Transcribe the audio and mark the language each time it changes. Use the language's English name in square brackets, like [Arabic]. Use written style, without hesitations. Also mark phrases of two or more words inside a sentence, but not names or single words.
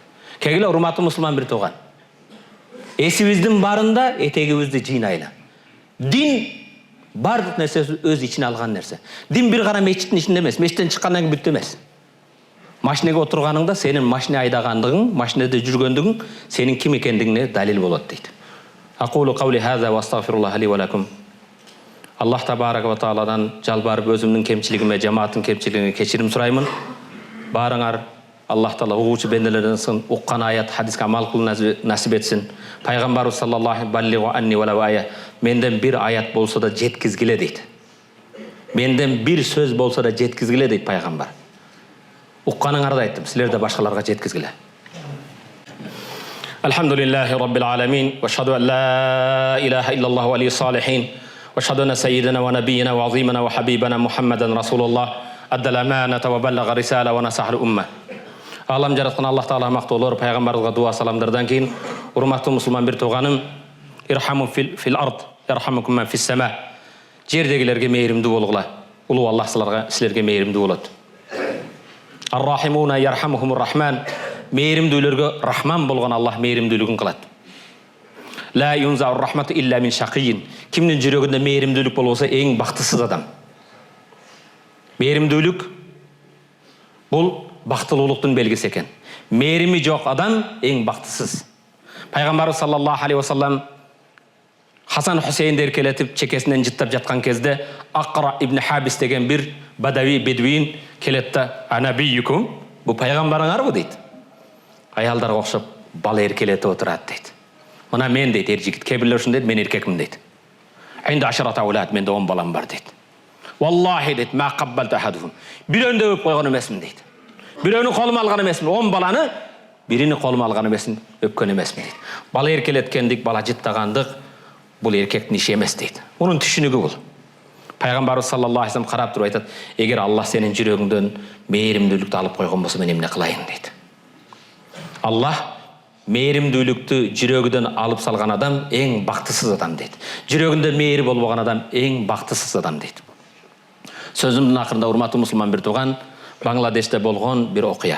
[Kyrgyz] Кегиле, урматтуу мусулман бир тууган. Эсибиздин барында этегибизди жыйнайлы. Дин бардык нерсе өз ичине алган нерсе. Дин бир гана мечиттин ичинде эмес, мечиттен чыккандан кийин бүттү эмес. Машинеге отурганыңда сенин машина айдагандыгың, машинеде жүргөндүгүң сенин ким экендигине далил болот дейт. [Arabic] Aqulu qawli hadha wa astaghfirullah li wa lakum. [Kyrgyz] Аллах [Arabic] تبارك وتعالى [Kyrgyz] жалбарып өзүмдүн кемчилигиме, жамааттын кемчилигине кечирим сураймын. Барыңар Аллах Таала угуучу бенделерден уккан аят, хадиске амал кылуу насип этсин. [Arabic] Пайгамбарыбыз صلى الله بلغوا عني ولو آية. [Kyrgyz] Менден бир аят болсо да жеткизгиле дейт. Менден бир сөз болсо да жеткизгиле дейт пайгамбар. Укканыңарды айттым, силер де башкаларга жеткизгиле. [Arabic] الحمد لله رب العالمين وأشهد أن لا إله إلا الله ولي الصالحين وأشهد أن سيدنا ونبينا وعظيمنا وحبيبنا محمدا رسول الله أدى الأمانة وبلغ الرسالة ونصح الأمة. [Kyrgyz] Алам жараткан Аллах Таала мактоолор, пайгамбарыбызга дуа саламдардан кийин, урматтуу мусулман бир тууганым, [Arabic] ارحموا في الأرض يرحمكم من في السماء. [Kyrgyz] Жердегилерге мейримдүү болгула. Улуу Аллах силерге мейримдүү болот. [Arabic] الراحمون يرحمهم الرحمن. [Kyrgyz] Мейримдүүлөргө рахман болгон Аллах мейримдүүлүгүн кылат. [Arabic] لا تنزع الرحمة إلا من شقي. [Kyrgyz] Кимдин жүрөгүндө мейримдүүлүк болбосо эң бактысыз адам. Мейримдүүлүк бул бактылуулуктун белгиси экен. Мээрими жок адам эң бактысыз. Пайгамбарыбыз [Arabic] صلى الله عليه وسلم [Kyrgyz] Хасан Хусейнди эркелетип чекесинен жыттап жаткан кезде Акра ибн Хабис деген бир бадави бедуин келет да, анабийюкум, бу пайгамбарыңарбы дейт. Аялдарга окшоп бала эркелетип отурат дейт. Мына мен дейт, эр жигит, кээ бирлер ушун дейт, мен эркекмин дейт. [Arabic] عندي عشرة أولاد, [Kyrgyz] менде 10 балам бар дейт. Валлахи дейт, [Arabic] ما قبلت أحدهم. [Kyrgyz] Бирөөнү да өп койгон эмесмин дейт. Бирөөнү колума алган эмесмин, 10 баланы бирини колума алган эмесмин, өпкөн эмесмин дейт. Бала эркелеткендик, бала жыттагандык бул эркектин иши эмес дейт. Мунун түшүнүгү бул. Пайгамбарыбыз [Arabic] صلى الله عليه وسلم [Kyrgyz] карап туруп айтат: "Эгер Аллах сенин жүрөгүңдөн мээримдүүлүктү алып койгон болсо, мен эмне кылайын?" дейт. Аллах мээримдүүлүктү жүрөгүнөн алып салган адам эң бактысыз адам дейт. Жүрөгүндө мээри болбогон адам эң бактысыз адам дейт. Сөзүмдүн акырында, урматтуу мусулман бир тууган, Бангладеште болгон бир окуя.